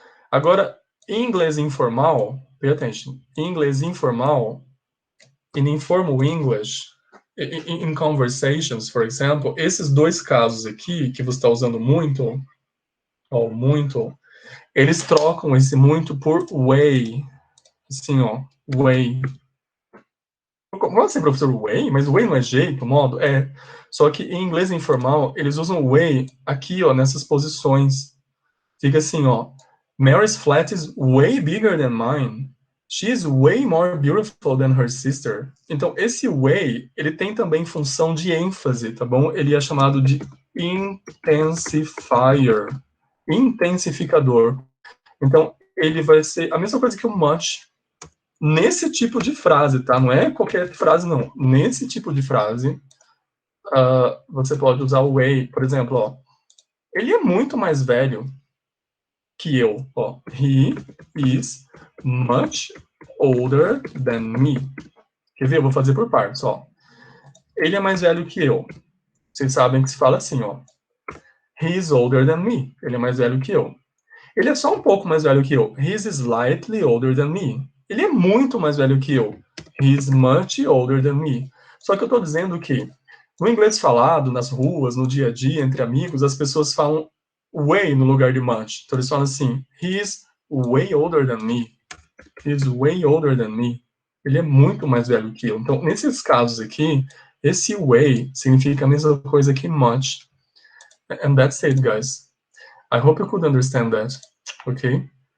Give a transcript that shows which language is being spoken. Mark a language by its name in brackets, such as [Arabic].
[Portuguese] Agora, em inglês informal, [English] pay attention. [Portuguese] Em inglês informal, [English] in informal English, in conversations, for example, [Portuguese] esses dois casos aqui, que você está usando muito, ó, muito, eles trocam esse muito por way. Assim, ó, way. Como assim, professor? Way? Mas way não é jeito, modo? É. Só que em inglês informal, eles usam way aqui, ó, nessas posições. Fica assim, ó. [English] Mary's flat is way bigger than mine. She's way more beautiful than her sister. [Portuguese] Então, esse way, ele tem também função de ênfase, tá bom? Ele é chamado de intensifier. Intensificador. Então, ele vai ser a mesma coisa que o much nesse tipo de frase, tá? Não é qualquer frase, não. Nesse tipo de frase, você pode usar o way. Por exemplo, ó. Ele é muito mais velho que eu, ó. [English] He is much older than me. [Portuguese] Quer ver? Eu vou fazer por partes, ó. Ele é mais velho que eu. Vocês sabem que se fala assim, ó. [English] He is older than me. [Portuguese] Ele é mais velho que eu. Ele é só um pouco mais velho que eu. [English] He is slightly older than me. [Portuguese] Ele é muito mais velho que eu. [English] He is much older than me. [Portuguese] Só que eu tô dizendo que no inglês falado, nas ruas, no dia a dia, entre amigos, as pessoas falam way no lugar de much. Então eles falam assim, [English] he is way older than me. He is way older than me. [Portuguese] Ele é muito mais velho que eu. Então, nesses casos aqui, esse way significa a mesma coisa que much. [English] And that's it, guys. I hope you could understand that. Okay?